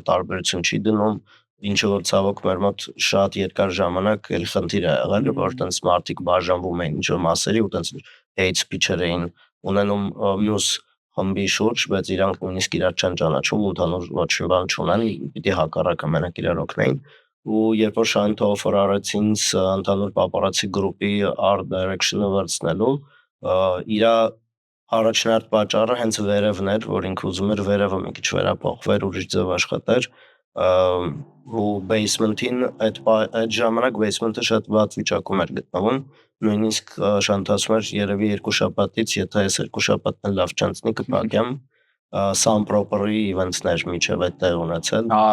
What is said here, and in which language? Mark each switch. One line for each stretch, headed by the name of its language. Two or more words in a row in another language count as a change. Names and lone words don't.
Armenian: տարբերություն չի դնում, ինչը որ ցավոք մեր մոտ շատ երկար ժամանակ էլ խնդիր է եղել, որ տենց մարդիկ բաժանվում էին ինչ-որ մասերի ու տենց
English: hate speech-
Armenian: եր էին ունենում մյուս խմբի շուրջ, բայց իրանք նույնիսկ իրար չեն ճանաչում ու ընդհանուր ոչ մի բան չունեն, պիտի հակառակը մենակ իրար օգնեին, ու երբ որ Շանթը օֆեր արեց ինձ ընդհանուր պապարացի գրուպի
English: art direction-
Armenian: ը վերցնելու, իրա առաջնարդ պատճառը հենց վերևն էր, որ ինքը ուզում էր վերևը մի քիչ վերափոխվեր, ուրիշ ձև աշխատեր, ու basement-ին այդ ժամանակ basement-ը շատ վատ վիճակում էր գտնվում, նույնիսկ Շանթը ասում էր երևի 2 շաբաթից, եթե այս 2 շաբաթն լավ չանցնի կփակեմ, Sun Proper-ի events-ներ միջև այդտեղ ունեցել,